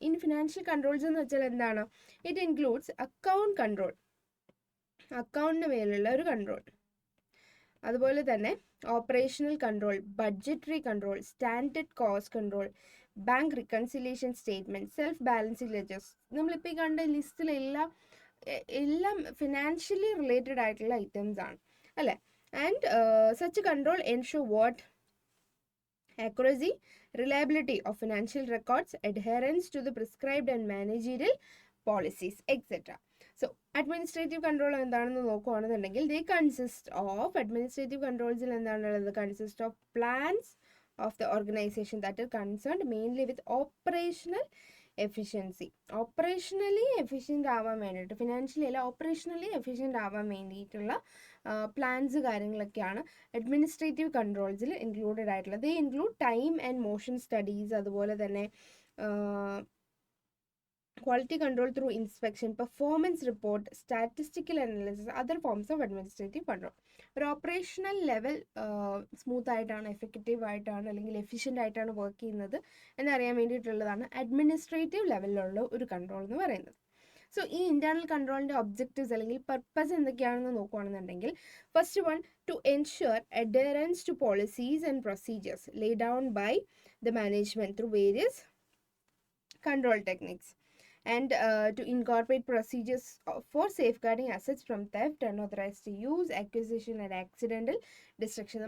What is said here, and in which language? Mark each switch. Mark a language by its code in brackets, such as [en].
[en] in financial controls [ml] എന്ന് വെച്ചാൽ എന്താണ്, [en] it includes account control, [ml] അക്കൗണ്ടിന് മേലുള്ള ഒരു കൺട്രോൾ, അതുപോലെ തന്നെ [en] Operational control, budgetary control, standard cost control, bank reconciliation statement, self balancing ledgers. [ml] നമ്മളിപ്പോൾ ഈ കണ്ട ലിസ്റ്റിലെല്ലാം ഫിനാൻഷ്യലി റിലേറ്റഡ് ആയിട്ടുള്ള ഐറ്റംസ് ആണ് അല്ലേ. [en] And such control ensure what accuracy, reliability of financial records, adherence to the prescribed and managerial policies, etc. So administrative control [ml] എന്താണെന്ന് നോക്കുകയാണെന്നുണ്ടെങ്കിൽ [en] they consist of administrative controlsൽ [ml] എന്താണുള്ളത്, [en] consist of plans of the organization that are concerned mainly with operational efficiency. [ml] ഓപ്പറേഷണലി efficient ആവാൻ വേണ്ടിയിട്ട്, financially അല്ല ഓപ്പറേഷണലി efficient ആവാൻ വേണ്ടിയിട്ടുള്ള plans കാര്യങ്ങളൊക്കെയാണ് administrative കൺട്രോൾസിൽ included ആയിട്ടുള്ളത്. [en] they include time and motion studies, [ml] അതുപോലെ തന്നെ [en] quality control through inspection, performance report, statistical analysis, other forms of administrative control. [ml] ഒരു ഓപ്പറേഷണൽ ലെവൽ സ്മൂത്ത് ആയിട്ടാണ്, എഫക്റ്റീവ് ആയിട്ടാണ്, അല്ലെങ്കിൽ എഫിഷ്യൻ്റ് ആയിട്ടാണ് വർക്ക് ചെയ്യുന്നത് എന്നറിയാൻ വേണ്ടിയിട്ടുള്ളതാണ് അഡ്മിനിസ്ട്രേറ്റീവ് ലെവലിലുള്ള ഒരു കൺട്രോൾ എന്ന് പറയുന്നത്. [en] so [ml] ഈ ഇന്റേണൽ കൺട്രോളിൻ്റെ ഒബ്ജക്റ്റീവ്സ് അല്ലെങ്കിൽ പർപ്പസ് എന്തൊക്കെയാണെന്ന് നോക്കുകയാണെന്നുണ്ടെങ്കിൽ, [en] First one, to ensure adherence to policies and procedures lay down by the management through various control techniques, and to incorporate procedures for safeguarding assets from theft, unauthorized use, acquisition and accidental destruction.